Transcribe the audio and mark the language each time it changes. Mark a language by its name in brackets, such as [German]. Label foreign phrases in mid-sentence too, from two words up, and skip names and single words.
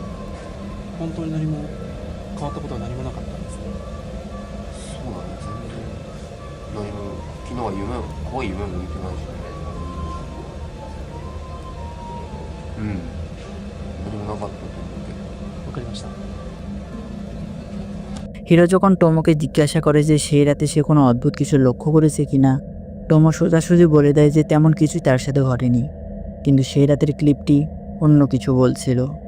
[Japanese] 本当に何も変わったことは何もなかったんですか？そうだね、全然何も、昨日は怖い夢も見てないしね。何もなかったと思うけど。わかりました。 [Bangla] হিরো যখন টোমোকে জিজ্ঞাসা করে যে সেই রাতে সে কোনো অদ্ভুত কিছু লক্ষ্য করেছে কিনা, টোমো সোজাসুজি বলে দেয় যে তেমন কিছুই তার সাথে ঘটেনি। কিন্তু সেই রাতের ক্লিপটি অন্য কিছু বলছিল।